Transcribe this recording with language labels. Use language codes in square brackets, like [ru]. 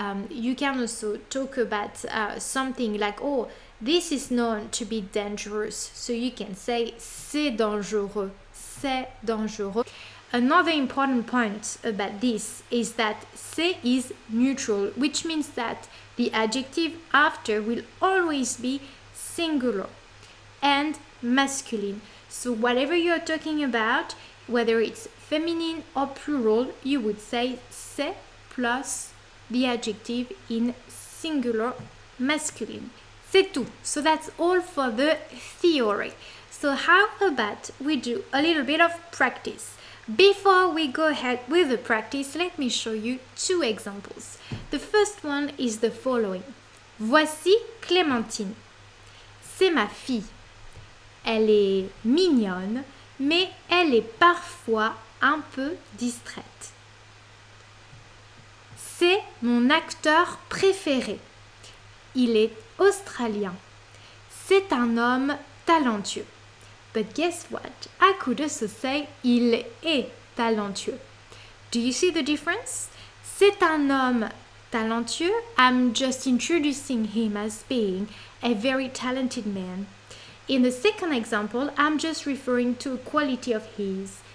[en] You can also talk about something like, oh, this is known to be dangerous. So you can say c'est dangereux, c'est dangereux. Another important point about this is that c'est is neutral, which means that the adjective after will always be singular and masculine. So whatever you're talking about, whether it's feminine or plural, you would say c'est plus the adjective in singular masculine. C'est tout. So that's all for the theory. So how about we do a little bit of practice? Before we go ahead with the practice, let me show you two examples. The first one is the following. [fr] Voici Clémentine. C'est ma fille. Elle est mignonne, mais elle est parfois un peu distraite. C'est mon acteur préféré. Il est australien. C'est un homme talentueux. [en] But guess what? I could also say il est talentueux. Do you see the difference? [fr] C'est un homme talentueux. [en] I'm just introducing him as being a very talented man. In the second example, I'm just referring to a quality of his.